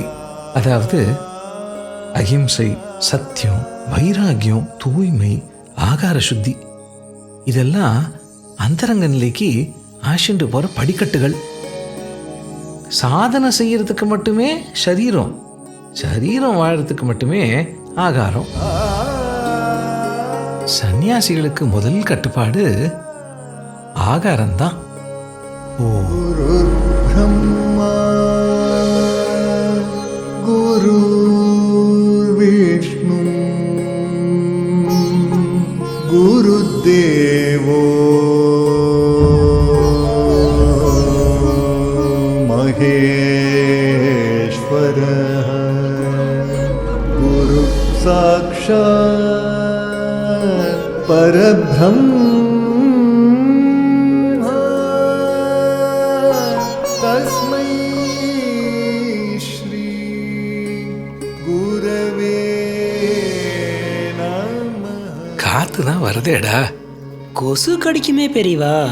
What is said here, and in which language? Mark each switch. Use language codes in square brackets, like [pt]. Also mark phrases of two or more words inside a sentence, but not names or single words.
[ta] அதாவது அஹிம்சை, சத்தியம், வைராகியம், தூய்மை, ஆகார சுத்தி இதெல்லாம் அந்தரங்க நிலைக்கு ஆஷிண்டு போகிற படிக்கட்டுகள். சாதனை செய்யறதுக்கு மட்டுமே சரீரம், சரீரம் வாழறதுக்கு மட்டுமே ஆகாரம். சன்னியாசிகளுக்கு முதல் கட்டுப்பாடு ஆகாரம்தான். [sa] ब्रह्मा गुरुर्विष्णु गुरुदेवो महेश्वरः गुरु साक्षात् परब्रह्म [ta] காத்து தான் வருதேடா. கொசு கடிக்குமே பெரியவா.